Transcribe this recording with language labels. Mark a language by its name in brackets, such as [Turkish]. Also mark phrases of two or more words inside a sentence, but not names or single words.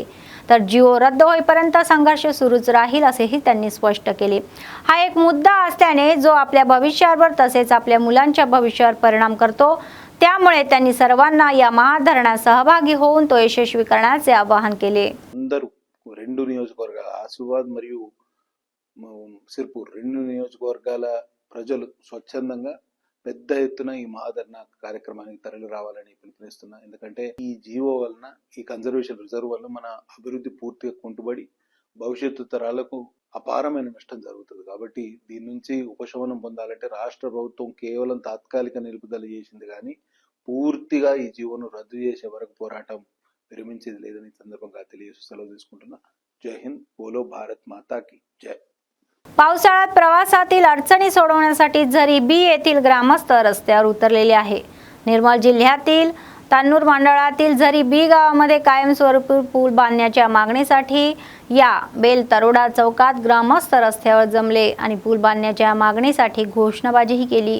[Marathi] तर जिओ रद्द होईपर्यंत संघर्ष सुरूच राहील असेही त्यांनी स्पष्ट केले. हा एक मुद्दा असल्याने जो आपल्या भविष्यावर तसेच आपल्या मुलांच्या भविष्यावर परिणाम करतो, त्यामुळे त्यांनी सर्वांना या महाधरणात सहभागी होऊन तो यशस्वी करण्याचे आवाहन केले. [Telugu] అందరూ రెండు నియోజకవర్గాల ఆసిఫాబాద్ మరియు సిర్పూర్ రెండు నియోజకవర్గాల ప్రజలు స్వచ్ఛందంగా పెద్ద ఎత్తున ఈ మహాధరణ కార్యక్రమానికి తరలి రావాలని పిలుపునిస్తున్నా. ఎందుకంటే ఈ జీవో వలన, ఈ [English] conservation reserve [Telugu] వలన మన అభివృద్ధి పూర్తిగా కుంటుబడి భవిష్యత్తు తరాలకు అపారమైన నష్టం జరుగుతుంది. కాబట్టి దీని నుంచి ఉపశమనం పొందాలంటే రాష్ట్ర ప్రభుత్వం కేవలం తాత్కాలిక నిలుపుదల చేసింది కానీ పూర్తిగా ఈ జీవోను రద్దు చేసే వరకు పోరాటం విరమించేది లేదని సందర్భంగా తెలియజేస్తూ సెలవు తీసుకుంటున్నా. [Hindi] जय हिंद, बोलो भारत माता की जय. [Marathi] पावसाळ्यात प्रवासातील अडचणी सोडवण्यासाठी झरी बी येथील ग्रामस्थ रस्त्यावर उतरलेले आहे. निर्मल जिल्ह्यातील तान्नूर मंडळातील झरी बी गावामध्ये कायमस्वरूपी पूल बांधण्याच्या मागणीसाठी या बेल तरोडा चौकात ग्रामस्थ रस्त्यावर जमले आणि पूल बांधण्याच्या मागणीसाठी घोषणाबाजीही केली.